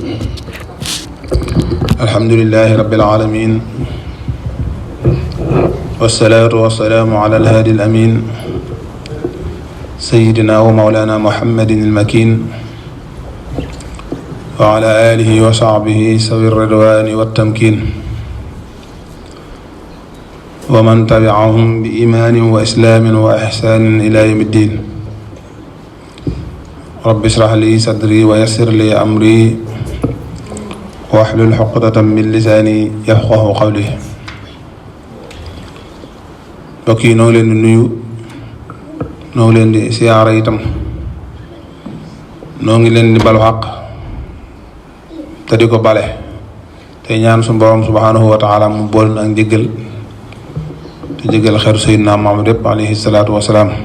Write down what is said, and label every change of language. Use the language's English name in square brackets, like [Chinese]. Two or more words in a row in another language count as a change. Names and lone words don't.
[Arabic] الحمد لله رب العالمين، والصلاة والسلام على الهادي الأمين سيدنا ومولانا محمد المكين وعلى آله وصحبه سوي الرضوان والتمكين ومن تبعهم بإيمان وإسلام وإحسان إلى يوم الدين. رب اشرح لي صدري ويسر لي أمري واحلل عقدة من لساني يفقهوا قولي. [Wolof] mbokk yi noo leen di nuyu, noo leen di siyaara itam, noo ngi leen di balu xaq te di ko bale te ñaan su borom [Arabic] سبحانه وتعالى [Wolof] mu bool ak njëggal te jëggal xeetu sayyidina Muhammad yépp [Arabic] عليه الصلاة والسلام.